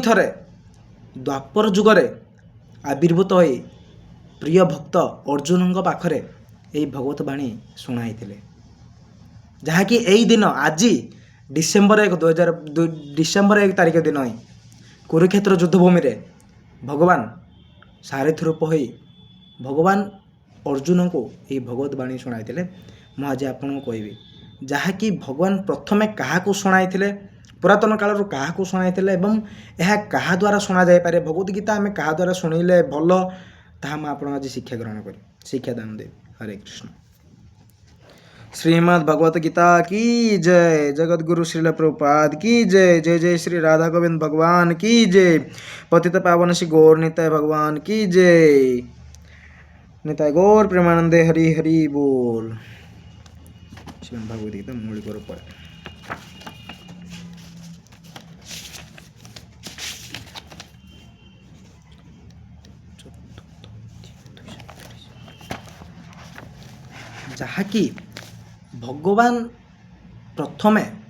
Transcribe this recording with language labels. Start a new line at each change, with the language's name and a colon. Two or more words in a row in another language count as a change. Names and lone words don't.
Odia: ଥରେ ଦ୍ୱାପର ଯୁଗରେ ଆବିର୍ଭୂତ ହୋଇ ପ୍ରିୟ ଭକ୍ତ ଅର୍ଜୁନଙ୍କ ପାଖରେ ଏହି ଭଗବତ ବାଣୀ ଶୁଣାଇଥିଲେ, ଯାହାକି ଏହି ଦିନ ଆଜି ଡିସେମ୍ବର 1 ତାରିଖ ଦିନ ହିଁ କୁରୁକ୍ଷେତ୍ର ଯୁଦ୍ଧଭୂମିରେ ଭଗବାନ ସାରଥୀ ରୂପ ହୋଇ ଭଗବାନ ଅର୍ଜୁନଙ୍କୁ ଏହି ଭଗବତ ବାଣୀ ଶୁଣାଇଥିଲେ। ମୁଁ ଆଜି ଆପଣଙ୍କୁ କହିବି, ଯାହାକି ଭଗବାନ ପ୍ରଥମେ କାହାକୁ ଶୁଣାଇଥିଲେ, ପୁରାତନ କାଳରୁ କାହାକୁ ଶୁଣାଇଥିଲେ ଏବଂ ଏହା କାହା ଦ୍ୱାରା ଶୁଣାଯାଇପାରେ, ଭଗବତ ଗୀତା ଆମେ କାହା ଦ୍ୱାରା ଶୁଣିଲେ ଭଲ, ତାହା ମୁଁ ଆପଣଙ୍କୁ ଆଜି ଶିକ୍ଷାଦାନ ଦେବି। ହରେ କୃଷ୍ଣ।
Hindi: श्रीमद् भगवत गीता की जय। जगतगुरु श्रील प्रभुपाद की जय। जय जय श्री राधा गोविंद भगवान की जय। पतित पावन श्री गौर निताय भगवान की जय। निताय गौर प्रेमानंदे हरि हरि बोल। श्रीमद् भगवत गीता मूल पर
Odia: ଯାହାକି ଭଗବାନ ପ୍ରଥମେ